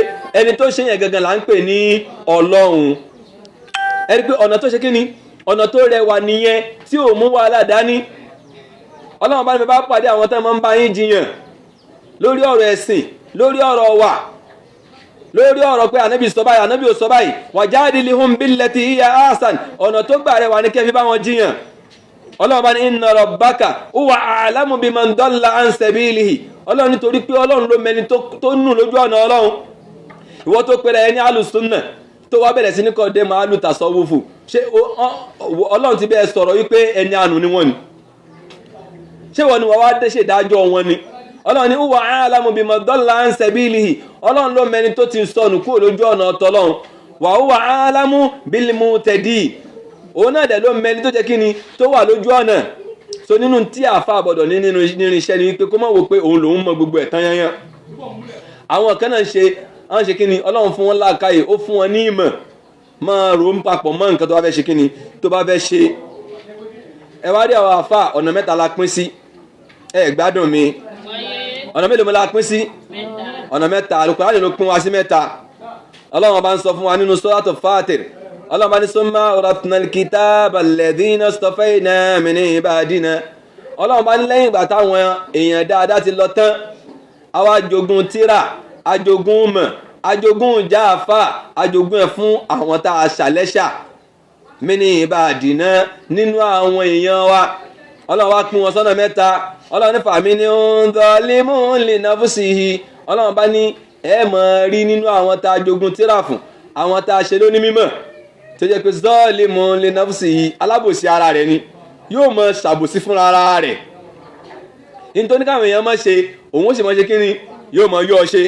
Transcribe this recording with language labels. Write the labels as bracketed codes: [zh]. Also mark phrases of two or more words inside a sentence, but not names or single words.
[yo] ẹni tó ṣe yẹn gangan là ń pè ní ọlọ́run. ẹni pé ọ̀nà tó ṣe kí ni ọ̀nà tó rẹwà nìyẹn tí ò mú wàhálà dání. ọlọ́run bá ní bá pàdé àwọn tó máa ń bá yín jiyàn lórí ọ̀rọ̀ ẹ̀sìn lórí ọ̀rọ̀ wà lórí ọ̀rọ̀ pé ànábì sọ báyìí ànábì ò sọ báyìí [ar] وجادلهم بالتي هي أحسن [yo] ọ̀nà tó gbà rẹwà ní kẹfí bá wọn jiyàn. ọlọ́run bá ní [ar] إن ربك هو أعلم بمن ضل عن سبيله [yo] ọlọ́run nítorí pé ọlọ́run ló mẹni tó nù lójú ọ̀nà ọlọ́run. ìwọ tó pèrè ẹni alùsùnnà tó wá bẹ̀rẹ̀ sí ní kọ́ dé máa lù tasawufu ṣé ọlọ́run ti bẹ́ẹ̀ sọ̀rọ̀ wípé ẹni àánú ni wọ́n ni ṣé wọ́n ni wọ́n wá dé ṣèdájọ́ wọn ni. ọlọ́run ní [ar] هو أعلم بمن ضل عن سبيله [yo] ọlọ́run ló mẹni tó ti sọnù kúrò lójú ọ̀nà ọ̀tọ̀lọ́run [ar] وهو أعلم بالمهتدين [yo] òun náà dẹ̀ ló mẹni tó jẹ́ kí ni tó wà lójú ọ̀nà. so nínú tí àfa àbọ̀dọ̀ ní nínú irinṣẹ́ ni wípé kó má wò pé òun lòun mọ gbogbo ẹ̀ tán yányán. àwọn kan náà ṣe kí ni ọlọ́run fún wọn láàkáyè ó fún wọn ní ìmọ̀ máa rò ń papọ̀ mọ́ nǹkan tó bá fẹ́ ṣe kí ni tó bá fẹ́ ṣe. ẹ wá rí àwọn àfa ọ̀nà mẹ́ta la pín sí ẹ gbádùn mi ọ̀nà mélòó mo la pín sí ọ̀nà mẹ́ta Al-Qur'ani ló pín wa sí mẹ́ta. ọlọ́run bá ń sọ fún wa nínú Suratul Fatir ọlọ́run bá ní [ar] ثم أورثنا الكتاب الذين اصطفينا من عبادنا [yo] ọlọ́run bá ní lẹ́yìn ìgbà táwọn èèyàn dáadáa ti lọ tán àwa jogún tírà ajogún mọ̀ ajogún jáfà ajogún ẹ̀ fún àwọn tá a ṣàlẹ́ṣà [ar] من عبادنا [yo] nínú àwọn èèyàn wa. ọlọ́run wá pín wọn sọ́nà mẹ́ta ọlọ́run ní [ar] فمنهم ظالم لنفسه [yo] ọlọ́run bá ní ẹ máa rí nínú àwọn tá a jogún tírà fún àwọn tá a ṣe lóní mímọ̀ tó jẹ́ pé [ar] ظالم لنفسه [yo] alábòsí ara rẹ̀ ni yóò máa ṣàbòsí fúnra ara rẹ̀. nítorí káwọn èèyàn máa ṣe òun ó sì máa ṣe kí ni yóò máa yọ ọ ṣe.